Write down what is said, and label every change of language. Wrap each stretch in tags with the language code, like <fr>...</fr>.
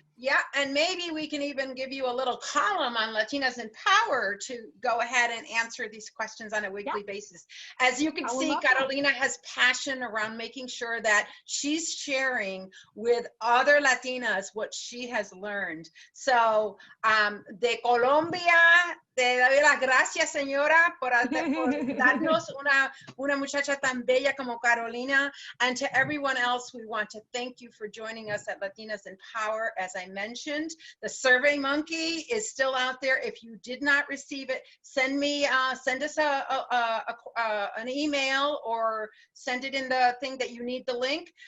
<en>Yeah, and maybe we can even give you a little column on Latinas in Power to go ahead and answer these questions on a weekly basis. As you can see, Carolina has passion around making sure that she's sharing with other Latinas what she has learned.</en> <es>So, de Colombia, te doy las gracias, señora, por darnos una muchacha tan bella como Carolina.</es> <en>And to everyone else, we want to thank you for joining us at Latinas in Power. As I mentioned, the Survey Monkey is still out there. If you did not receive it, send us an email or send it in the thing that you need the link.</en>